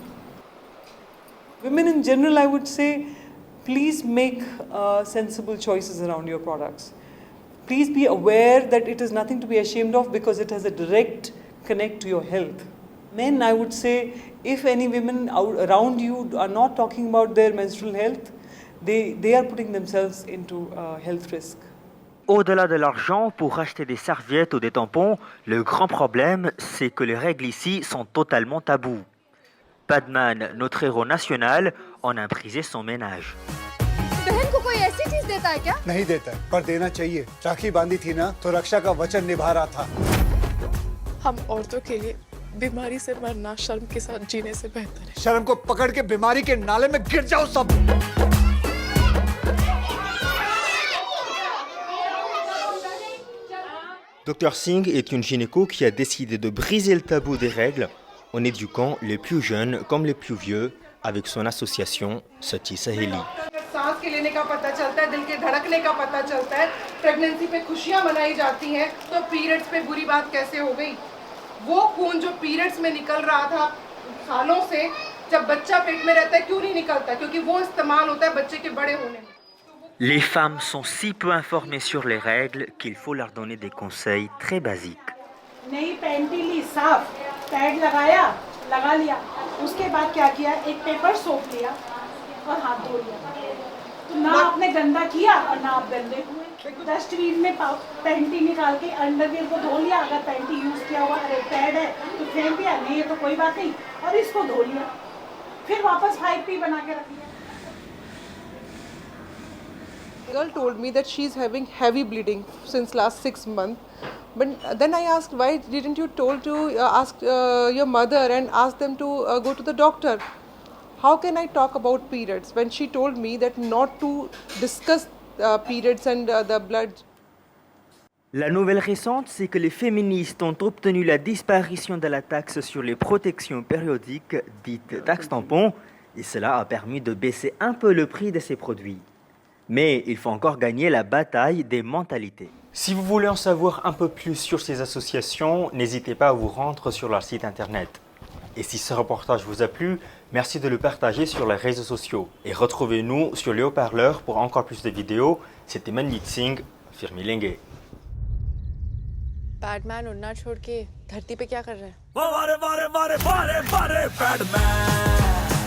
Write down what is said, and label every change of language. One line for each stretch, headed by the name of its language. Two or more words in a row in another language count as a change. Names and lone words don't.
English: Women in general, I would say, please make sensible choices around your products. Please be aware that it is nothing to be ashamed of because it has a direct connect to your health. Men, I would say, if any women around you are not talking about their menstrual health, they are putting themselves into health risk.
French: Au-delà de l'argent, pour acheter des serviettes ou des tampons, le grand problème, c'est que les règles ici sont totalement tabous. Padman, notre héros national, en a brisé son ménage.
Hindi: बहन को कोई ऐसी चीज देता है क्या? नहीं देता है, पर देना चाहिए. राखी बांधी थी ना, तो रक्षा का वचन निभा रहा था. हम औरतों के लिए बीमारी से मरना शर्म के साथ जीने से बेहतर है. शर्म को पकड़ के बीमारी के नाले में गिर जाओ सब.
French: Dr Singh est une gynéco qui a décidé de briser le tabou des règles en éduquant les plus jeunes comme les plus vieux avec son association Sati Saheli.
Hindi: सांस के लेने का पता चलता है, दिल के धड़कने का पता चलता है, प्रेगनेंसी पे खुशियां मनाई जाती हैं, तो पीरियड्स पे बुरी बात कैसे हो गई? वो खून जो पीरियड्स में निकल रहा था सालों से, जब बच्चा पेट में रहता है क्यों नहीं निकलता? क्योंकि वो इस्तेमाल होता है बच्चे के बड़े होने में.
French: Les femmes sont si peu informées sur les règles qu'il faut leur donner des conseils très basiques.
Hindi: नई पैंटी ली, साफ पैड लगाया, लगा लिया, उसके बाद क्या किया? एक
English: paper soap
Hindi: लिया और हाथ धो लिया. तो ना आपने गंदा किया और ना आप गंदे हुए. डस्टबिन में पैंटी निकाल के अंडरवियर को धो लिया. अगर पैंटी यूज किया हुआ पैड है तो फेंक दिया, नहीं है तो कोई बात नहीं, और इसको धो लिया, फिर वापस 5P बना के रख लिया.
English: Girl told me that she's having heavy bleeding since last 6 months. But then I asked, why didn't you told to ask your mother and ask them to go to the doctor? How can I talk about periods when she told me that not to discuss periods and the blood?
French: La nouvelle récente, c'est que les féministes ont obtenu la disparition de la taxe sur les protections périodiques, dite taxe tampon, et cela a permis de baisser un peu le prix de ces produits. Mais il faut encore gagner la bataille des mentalités. Si vous voulez en savoir un peu plus sur ces associations, n'hésitez pas à vous rendre sur leur site internet. Et si ce reportage vous a plu, merci de le partager sur les réseaux sociaux. Et retrouvez-nous sur les haut-parleurs pour encore plus de vidéos. C'était Manmeet Singh,
Hindi: फिर मिलेंगे। पैडमैन उड़ना छोड़ के धरती पे क्या कर रहा है? वारे वारे वारे वारे वारे बैडमैन